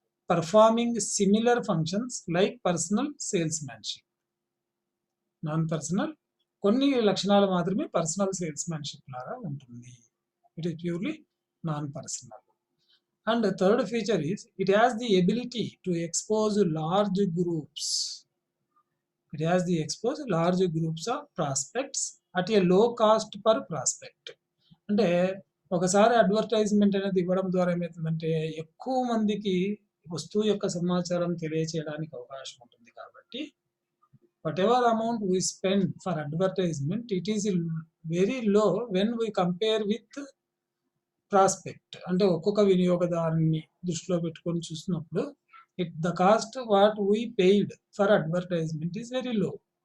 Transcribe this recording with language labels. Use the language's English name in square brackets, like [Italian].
[English] performing similar functions like personal salesmanship. [Telugu] Non-personal కొన్ని లక్షణాలు మాత్రమే పర్సనల్ సేల్స్మెన్షిప్ లాగా ఉంటుంది. [English] It is purely non personal. And the third feature is it has the ability to expose large groups. It has the expose large groups of prospects at a low cost per prospect. [Telugu] అంటే ఒకసారి advertisement అనేది ఇవ్వడం ద్వారా ఏమవుతుందంటే ఎక్కువ మందికి వస్తువు యొక్క సమాచారం తెలియచేయడానికి అవకాశం ఉంటుంది. [English] కాబట్టి whatever amount we spend for advertisement, it is very low when we compare with prospect. [Telugu] అంటే ఒక్కొక్క వినియోగదారుని దృష్టిలో పెట్టుకొని చూసినప్పుడు [English] the cost what we paid for advertisement is very low.